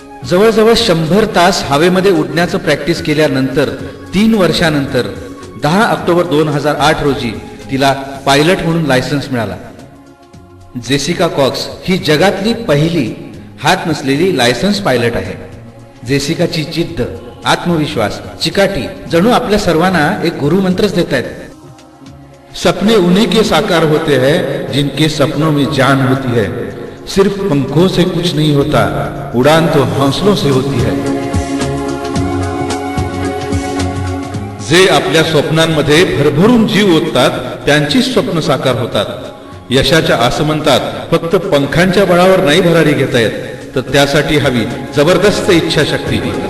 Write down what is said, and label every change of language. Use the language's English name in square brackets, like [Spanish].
[Marathi] जवळजवळ 100 तास हवेमध्ये उडण्याचं प्रॅक्टिस केल्यानंतर 3 वर्षानंतर 10 ऑक्टोबर 2008 रोजी तिला पायलट म्हणून लायसन्स मिळाला. जेसिका कॉक्स ही जगातली पहिली हात नसलेली लायसन्स पायलट आहे. जेसिकाची जिद्द, आत्मविश्वास, चिकाटी जणू आपल्या सर्वांना एक गुरुमंत्रच देत आहेत. [Hindi] सपने उन्हीं के साकार होते हैं जिनके सपनों में जान होती है. सिर्फ पंखों से कुछ नहीं होता, उड़ान तो हौसलों से होती है. [Marathi] जे आपल्या स्वप्नांमध्ये भरभरून जीव ओततात त्यांची स्वप्न साकार होतात. यशाच्या आसमंतात फक्त पंखांच्या बळावर नाही भरारी घेता येत, तर त्यासाठी हवी जबरदस्त इच्छाशक्ती.